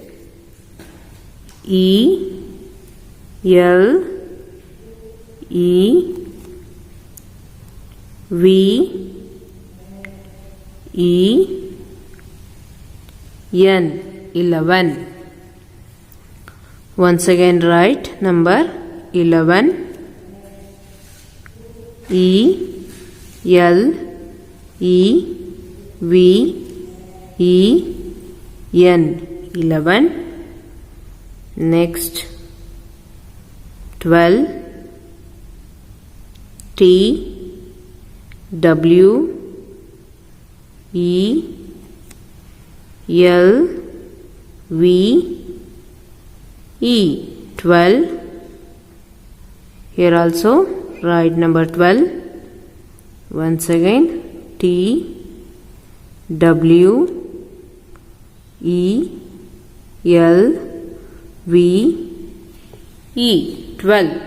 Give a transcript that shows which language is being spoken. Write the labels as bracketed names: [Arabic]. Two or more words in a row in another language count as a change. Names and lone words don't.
[English] E L E V E N 11. Once again write number 11. E L E V E N 11. Next 12. T W E L V E 12. Here also write number 12. Once again T W E L V E 12.